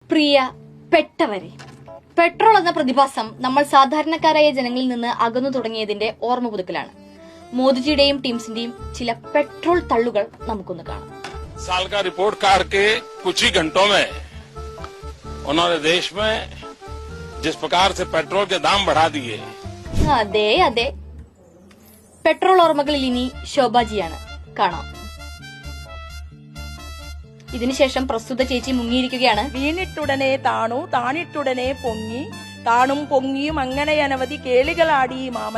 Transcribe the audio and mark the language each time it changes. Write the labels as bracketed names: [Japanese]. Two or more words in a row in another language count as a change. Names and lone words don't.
[Malayalam] പ്രിയ പെട്ടവരെ, പെട്രോൾ എന്ന പ്രതിഭാസം നമ്മൾ സാധാരണക്കാരായ ജനങ്ങളിൽ നിന്ന് അകന്നു തുടങ്ങിയതിന്റെ ഓർമ്മ പുതുക്കലാണ്. മോദിജിയുടെയും ടീംസിന്റെയും ചില പെട്രോൾ തള്ളുകൾ നമുക്കൊന്ന് കാണാം. [Hindi] साल का रिपोर्ट कार्ड के कुछ ही घंटों में उन्होंने देश में जिस प्रकार से पेट्रोल के दाम बढ़ा दिए. [Malayalam] അതെ അതെ, പെട്രോൾ ഓർമ്മകളിൽ ഇനി ശോഭാജിയാണ്. കാണാം. ഇതിനുശേഷം പ്രസ്തുത ചേച്ചി മുങ്ങിയിരിക്കുകയാണ്. വീണിട്ടുടനെ താണു, താണിട്ടുടനെ പൊങ്ങി, താണും പൊങ്ങിയും അങ്ങനെ അനവധി കേളികളാടി മാമൻ.